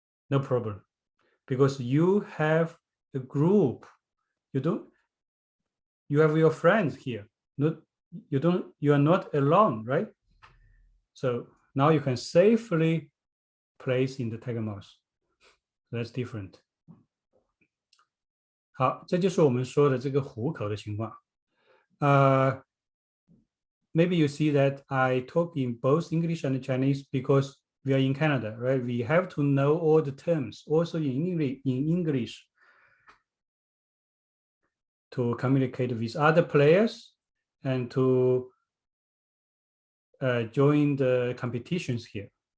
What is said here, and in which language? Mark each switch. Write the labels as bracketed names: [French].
[English] No problem, because you have a group. You have your friends here. You are not alone, right? So now you can safely place in the tiger mouth. That's different. [Chinese] 好，这就是我们说的这个虎口的情况。 [English] Maybe you see that I talk in both English and Chinese because we are in Canada, right? We have to know all the terms also in English to communicate with other players and to join the competitions here.